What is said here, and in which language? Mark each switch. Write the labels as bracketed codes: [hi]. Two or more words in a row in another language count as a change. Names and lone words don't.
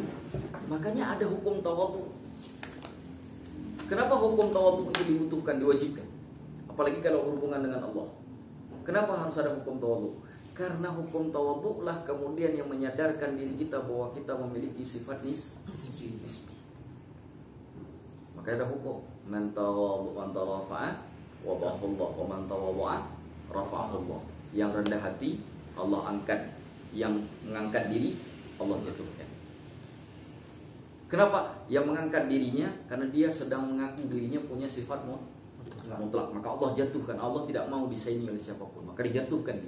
[id] Makanya ada hukum tawadhu. Kenapa hukum tawadhu itu dibutuhkan, diwajibkan? Apalagi kalau berhubungan dengan Allah. Kenapa harus ada hukum tawadhu? Karena hukum tawadhu lah kemudian yang menyadarkan diri kita bahwa kita memiliki sifat nisbi. Maka ada hukum [ar] من تواضع من ترفع وضعه الله ومن تواضع رفعه الله. [id] Yang rendah hati Allah angkat, yang mengangkat diri Allah jatuhkan. Kenapa? Yang mengangkat dirinya karena dia sedang mengaku dirinya punya sifat mutlak. Maka Allah jatuhkan. Allah tidak mau disaingi oleh siapapun, maka dijatuhkan dia.